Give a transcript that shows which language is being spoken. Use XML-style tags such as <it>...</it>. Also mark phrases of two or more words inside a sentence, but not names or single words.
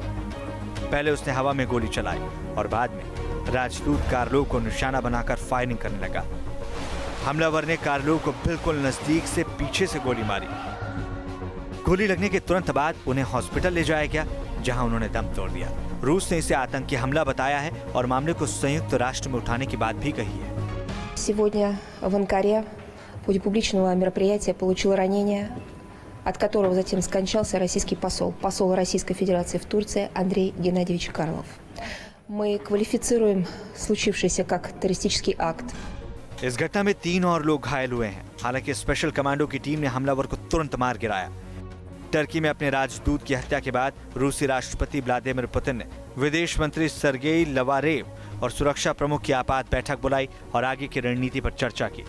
<hi>पहले उसने हवा में गोली चलाई और बाद में राजदूत कार्लोव को निशाना बनाकर फायरिंग करने लगा। हमलावर ने कार्लोव को बिल्कुल नजदीक से पीछे से गोली मारी। गोली लगने के तुरंत बाद उन्हें हॉस्पिटल ले जाया गया, जहां उन्होंने दम तोड़ दिया। रूस ने इसे आतंकी हमला बताया है और मामले को संयुक्त राष्ट्र में उठाने की बात भी कही है।</hi> <ru>Сегодня в Анкаре в ходе публичного мероприятия получил ранение, от которого затем скончался российский посол Российской Федерации в Турции Андрей Геннадьевич Карлов. Мы квалифицируем случившееся как террористический акт.</ru> <hi>इस घटना में 3 और लोग घायल हुए हैं। हालांकि</hi> <en>special commando</en> <hi>की टीम ने हमलावर को तुरंत मार गिराया। टर्की में अपने राजदूत की हत्या के बाद रूसी राष्ट्रपति व्लादिमीर पुतिन ने विदेश मंत्री सर्गेई लवारेव और सुरक्षा प्रमुख की आपात बैठक बुलाई और आगे की रणनीति पर चर्चा की।</hi>